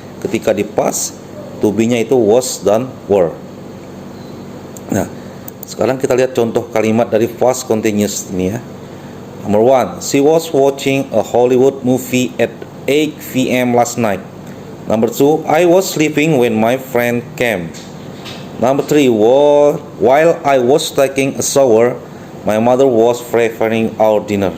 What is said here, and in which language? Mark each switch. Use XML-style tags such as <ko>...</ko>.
<id>Ketika di past, to be-nya itu was dan were. Nah, sekarang kita lihat contoh kalimat dari past continuous ini, ya.</id> <en>Number one, she was watching a Hollywood movie at 8 p.m. last night. Number two, I was sleeping when my friend came. Number three, while I was taking a shower, my mother was preparing our dinner.</en>